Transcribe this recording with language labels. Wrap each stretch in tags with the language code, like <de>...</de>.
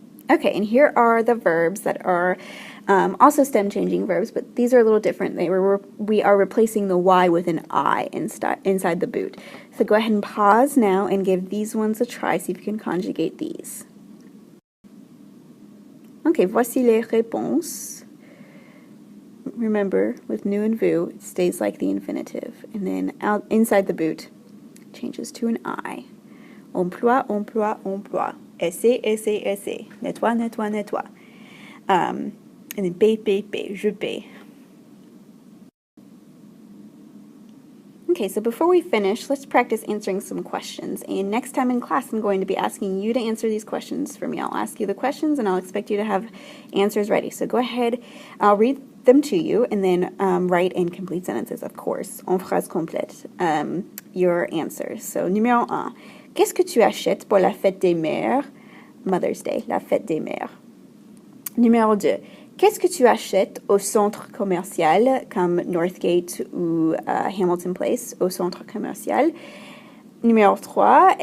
<en>Okay, and here are the verbs that are also stem-changing verbs, but these are a little different. We are replacing the Y with an I inside the boot. So go ahead and pause now and give these ones a try, see if you can conjugate these.</en> <fr>Okay, voici les réponses.</fr> <en>Remember, with nous and vous, it stays like the infinitive. And then inside the boot, it changes to an I.</en> <fr>Emploi, emploi, emploi. Essaie, essaie, essaie. Nettoie, nettoie, nettoie.</fr> <en>And then</en> <fr>paye, paye, paye. Je paye.</fr> <en>Okay, so before we finish, let's practice answering some questions. And next time in class, I'm going to be asking you to answer these questions for me. I'll ask you the questions, and I'll expect you to have answers ready. So go ahead, I'll read them to you, and then write in complete sentences, of course,</en> <fr>en phrase complète,</fr> <en>your answers.</en> <fr>So, numéro 1. Qu'est-ce que tu achètes pour la fête des mères?</fr> <en>Mother's Day,</en> <fr>la fête des mères. Numéro 2. Qu'est-ce que tu achètes au centre commercial, comme Northgate ou Hamilton Place, au centre commercial? Numéro 3.</fr>